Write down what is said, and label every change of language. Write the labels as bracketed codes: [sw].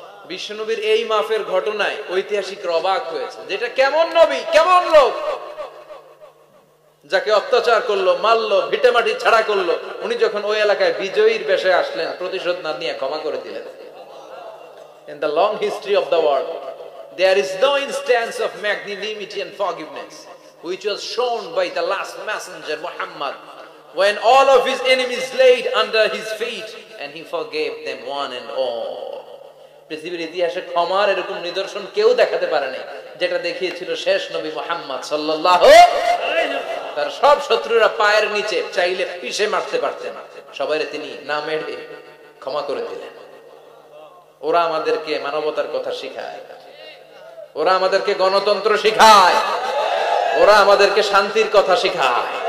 [bn] বিশ্বনবীর এই মাফের ঘটনায় ঐতিহাসিকরা অবাক হয়েছে, যেটা কেমন নবী, কেমন লোক, যাকে অত্যাচার করলো, মারলো, ভিটেমাটি ছাড়া করলো, উনি যখন ওই এলাকায় বিজয়ীর বেশে আসলেন, প্রতিশোধ না নিয়ে ক্ষমা করে দিলেন। [en] In the long history of the world, there is no instance of magnanimity and forgiveness which was shown by the last messenger Muhammad, when all of his enemies laid under his feet and he forgave them one and all. [bn] পৃথিবীর ইতিহাসে ক্ষমার এরকম নিদর্শন কেউ দেখাতে পারে নাই, যেটা দেখিয়েছিল শেষ নবী মুহাম্মদ সাল্লাল্লাহু আলাইহি ওয়াসাল্লাম। তার সব শত্রুরা পায়ের নিচে চাইলে পিষে মারতে পারতেন, সবাইরে তিনি না মেরে ক্ষমা করে দিলেন। ওরা আমাদেরকে মানবতার কথা শিখায়, ওরা আমাদেরকে গণতন্ত্র শিখায়, ওরা আমাদেরকে শান্তির কথা শিখায়।